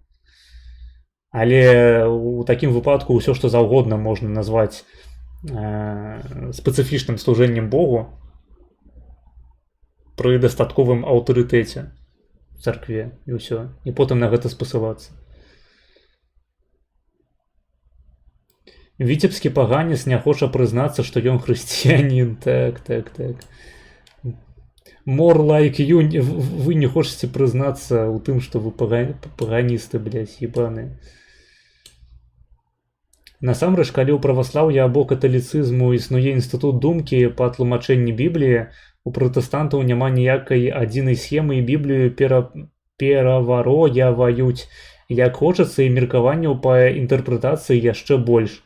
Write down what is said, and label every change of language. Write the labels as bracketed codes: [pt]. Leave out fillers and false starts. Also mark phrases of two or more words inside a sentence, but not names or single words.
[be] Але ў такім выпадку ўсё, што заўгодна можна назваць спецыфічным служэннем Богу пры дастатковым аўтарытэце в царкве і ўсё. І потым на гэта спасылацца. Віцебскі паганец не хоча прызнацца, што ён хрысціянін. Так. [en] More like you, [be] вы не хочаце прызнацца ў тым, што вы паганісты, [ru] блядь, ебаны. [be] Насамрэч, калі ў праваслаўя або каталіцызму існуе інстытут думкі па тлумачэнні Бібліі, у пратэстантаў няма ніякай адзінай схемы і Біблію пераварояваюць як хочацца, і меркаванняў па інтэрпрэтацыі яшчэ больш.